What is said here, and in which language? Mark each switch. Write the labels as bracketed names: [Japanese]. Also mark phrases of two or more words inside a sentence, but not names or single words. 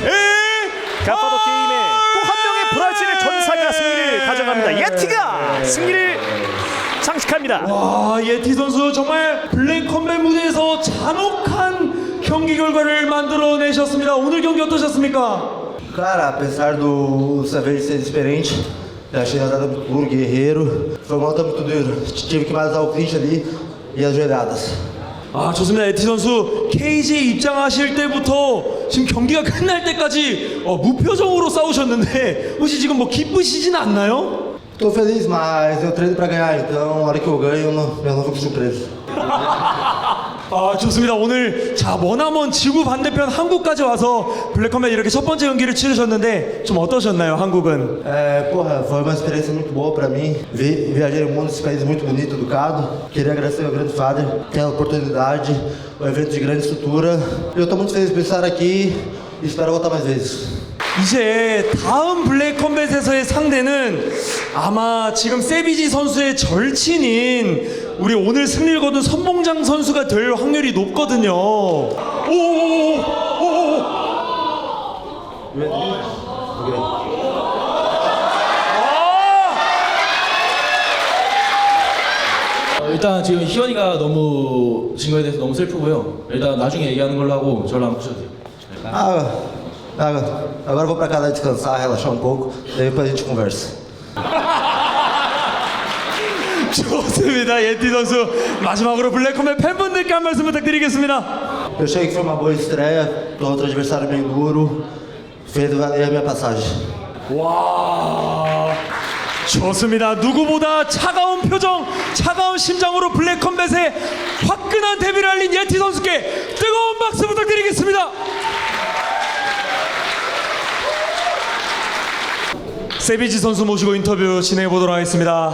[Korean] 갓바더 게임의 또 한 명의 브라질의 전사가 승리를 가져갑니다. 예티가 승리를 장식합니다. 와, 예티 선수 정말 블랙 컴뱃 무대에서 잔혹한 경기 결과를 만들어내셨습니다. 오늘 경기 어떠셨습니까? [Portuguese] Cara, apesar do Savage ser experiente, eu achei a rodada muito duro, guerreiro. Foi uma luta muito dura. Tive que matar o clinch ali e as joelhadas. [Korean] 좋습니다. 예티 선수 케이지에 입장하실 때부터 지금 경기가 끝날 때까지 무표정으로 싸우셨는데 혹시 지금 뭐 기쁘시진 않나요? [Portuguese] Tô feliz, mas eu treino pra ganhar, então a hora que eu ganho, eu não fico surpreso. [Korean] 아, 좋습니다. 오늘 자 머나먼 지구 반대편 한국까지 와서 블랙컴뱃 이렇게 첫 번째 경기를 치르셨는데 좀 어떠셨나요, 한국은? [Portuguese] Porra, foi uma experiência muito boa pra mim. Viajei o mundo, esse país muito bonito, educado. Queria agradecer ao grande Father pela oportunidade, um evento de grande estrutura. Eu tô muito feliz por estar aqui e espero voltar mais vezes. [Korean] 이제 다음 블랙컴뱃에서의 상대는 아마 지금 세비지 선수의 절친인 우리 오늘 승리를 거둔 선봉장 선수가 될 확률이 높거든요. 일단 지금 희원이가 너무 진 거에 대해서 너무 슬프고요. 일단 나중에 얘기하는 걸로 하고 저랑 붙여도 돼요. [Portuguese] Agora eu vou pra casa descansar, relaxar um pouco, daí depois a gente conversa. [Korean] 좋습니다. 예티 선수 마지막으로 블랙컴뱃 팬분들께 한 말씀 부탁드리겠습니다. [Portuguese] Eu achei que foi uma boa estreia, do outro adversário bem duro, fez valer a minha passagem. [Korean] 와, 좋습니다. 누구보다 차가운 표정, 차가운 심장으로 블랙컴뱃의 화끈한 데뷔를 알린 예티 선수께 뜨거운 박수 부탁드리겠습니다. 세비지 선수 모시고 인터뷰 진행해 보도록 하겠습니다.